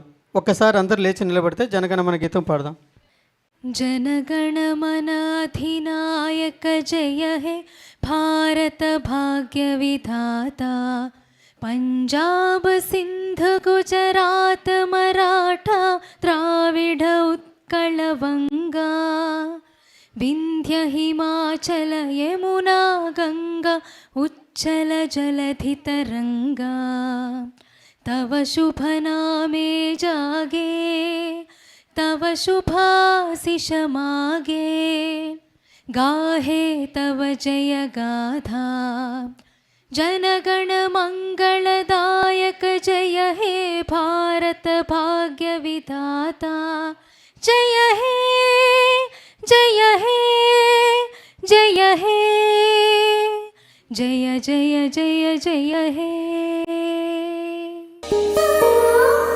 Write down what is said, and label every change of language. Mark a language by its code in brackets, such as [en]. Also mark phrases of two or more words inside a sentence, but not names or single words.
[te] ఒక్కసారి అందరు లేచి నిలబడితే జనగణమన గీతం పాడదాం. [bn] জনগণমন অধিনায়ক জয় হে ভারত ভাগ্য বিধাতা পঞ্জাব সিন্ধ গুজরাট মরাঠা দ্রাবিড় উৎকল বঙ্গ বিন্ধ্য হিমাচল যমুনা গঙ্গা উচ্চল জলধি তরঙ্গ তব শুভ নামে জাগে তব শুভাশিস মাগে গাহে তব জয় গাথা জনগণ মঙ্গলদায়ক জয় হে ভারত ভাগ্য বিধাতা জয় হে জয় হে জয় হে জয় জয় জয় জয় হে।